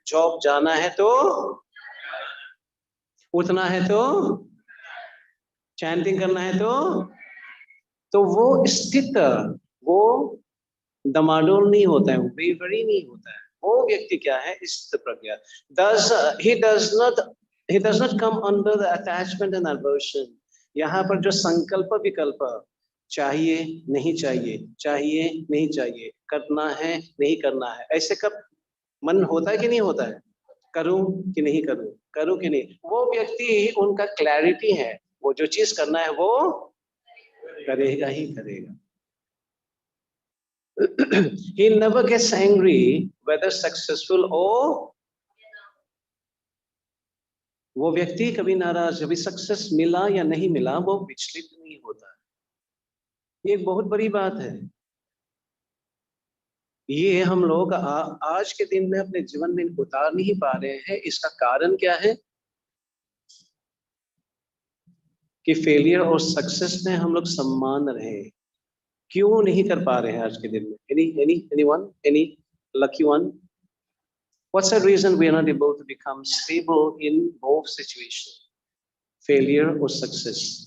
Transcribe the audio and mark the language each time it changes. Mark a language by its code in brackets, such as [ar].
[hi] Job जाना है तो उठना है, तो चैंटिंग करना है, तो वो स्थित, वो दमाडोल नहीं होता है, बेवरी नहीं होता है। वो व्यक्ति क्या है, स्थित प्रज्ञा। [en] he does not come under the attachment and aversion। [hi] यहाँ पर जो संकल्प विकल्प, चाहिए नहीं चाहिए, चाहिए नहीं चाहिए, करना है नहीं करना है, ऐसे कब मन होता है कि नहीं होता है, करूं कि नहीं करूं, करूं कि नहीं, वो व्यक्ति, उनका क्लैरिटी है, वो जो चीज करना है वो करेगा ही करेगा। [en] He never gets angry whether successful or, [hi] वो व्यक्ति कभी नाराज, कभी सक्सेस मिला या नहीं मिला, वो विचलित नहीं होता। ये एक बहुत बड़ी बात है। ये हम लोग आज के दिन में अपने जीवन में उतार नहीं पा रहे हैं। इसका कारण क्या है कि फेलियर और सक्सेस में हम लोग सम्मान रहे, क्यों नहीं कर पा रहे हैं आज के दिन में? [en] any lucky one? What's the reason we are not able to become stable in both situations, failure or success?